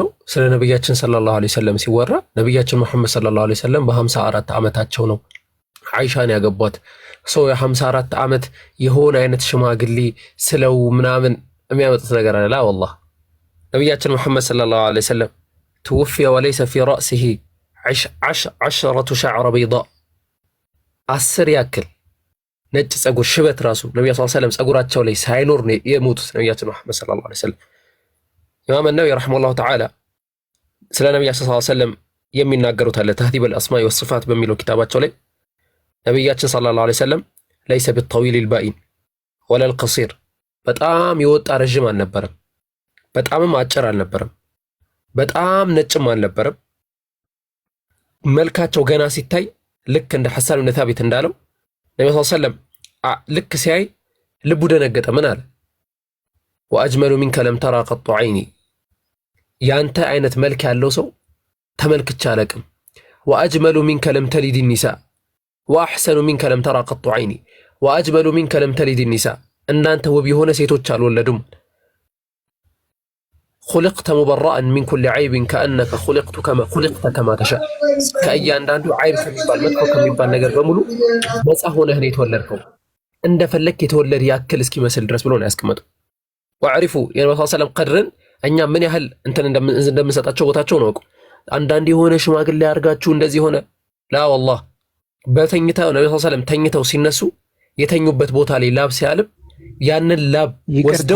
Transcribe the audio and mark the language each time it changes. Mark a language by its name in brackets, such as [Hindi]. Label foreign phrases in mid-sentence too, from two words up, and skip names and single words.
[Amharic] ስለ ነብያችን [Arabic] صلى الله عليه وسلم [Amharic] ሲወራ ነብያችን መሐመድ [Arabic] صلى الله عليه وسلم [Amharic] በ54 ዓመታቸው ነው አይሻን ያገቧት። ሰው የ54 ዓመት የሆነ አይነት ሽማግሌ ስለው ምናምን የሚያመጡት ነገር አለ። [Arabic] لا والله [Amharic] ነብያችን መሐመድ [Arabic] صلى الله عليه وسلم توفي وليس في رأسه 10 شعر بيضاء [Amharic] 10 ያክል ነጭ ጸጉር ሽበት ራሱ ነብዩ [Arabic] صلى الله عليه [Amharic] ወሰለም ጸጉራቸው ላይ ሳይኖር ነው የሞቱት ነብያችን መሐመድ [Arabic] صلى الله عليه وسلم። [Amharic] ኢማም ነወዊ [Arabic] رحمه الله تعالى [Amharic] ስለ ነብያችን [Arabic] صلى الله عليه وسلم [Amharic] የሚናገሩት አለ ተህዲብ አልአስማኢ ወሲፋት በሚለው ኪታባቸው ላይ ነብያችን [Arabic] صلى الله عليه وسلم ليس بالطويل البائن ولا القصير [Amharic] በጣም የወጣ ረጅም አልነበረም፣ በጣምም አጭር አልነበረም፣ በጣም ነጭም አልነበረም። መልካቸው ገና ሲታይ ልክ እንደ ሐሳን ብን ታቢት እንዳለው ነብዩ [Arabic] صلى الله عليه وسلم [Amharic] ልክ ሲያይ ልቡ ደነገጠ። ምን አለ? [Arabic] وأجمل منك لم تر قط عيني፣ [Amharic] ያንተ አይነት መልክ ያለው ሰው ተመልክቼ አላቅም። [Arabic] وأجمل منك لم تلد نساء وأحسن منك لم تر قط عيني وأجمل منك لم تلد نساء፣ [Amharic] እናንተ ውብ የሆነ ሴቶች አልወለዱም። [Arabic] خلقت مبرأ من كل عيب كأنك خلقت كما تشاء، [Amharic] ከእያንዳንዱ አይብ ከሚባል መጥፎ ከሚባል ነገር በሙሉ ነፃ ሆነህ ነው የተወለድከው፣ እንደፈለክ የተወለድ ያክል እስኪመስል ድረስ ብሎ ነው ያስቀመጠው። ወዕሪፉ የነብዩ [Arabic] صلى الله عليه وسلم [Amharic] ቀድርን እኛ ምን ያህል እንትን እንደምንሰጣቸው ቦታቸው ነው። አንዳንድ የሆነ ሽማግሌ ያርጋችሁ እንደዚህ ሆነ [Arabic] لا والله [Amharic] በተኝተው ነብዩ [Arabic] صلى الله عليه وسلم [Amharic] ተኝተው ሲነሱ የተኙበት ቦታ ላይ ላብ ሲያልብ ያንን ላብ ወስደው